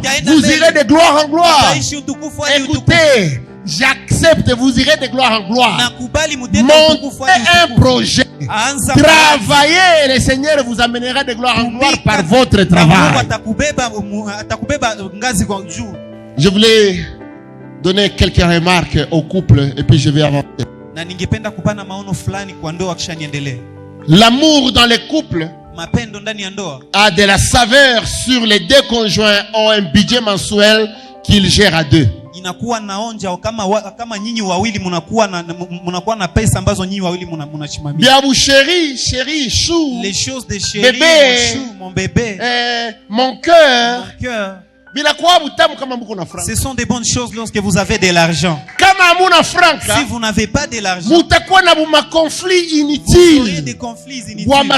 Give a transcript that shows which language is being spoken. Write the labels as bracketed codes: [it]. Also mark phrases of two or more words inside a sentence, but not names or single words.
[fr] Vous irez de gloire en gloire. Écoutez, j'accepte, vous irez de gloire en gloire. Montez un projet. Travaillez, le Seigneur vous amènera de gloire en gloire par votre travail. Je voulais donner quelques remarques au couple et puis je vais avancer. [sw] Na ningependa kupana maono fulani kwa ndoa kisha niendelee. [fr] L'amour dans les couples [sw] mapendo ndani ya ndoa [fr] a de la saveur sur les deux conjoints ont un budget mensuel qu'ils gèrent à deux. [sw] Inakuwa naonja kama nyinyi wawili mnakuwa na pesa ambazo nyinyi wawili mnashimamia. [fr] Biabu chérie, chou. Les choses de chérie, bébé, mon chou, mon bébé. Mon cœur. Mon cœur. Ce sont des bonnes choses lorsque vous avez de l'argent. Si vous n'avez pas de l'argent, vous aurez des conflits inutiles.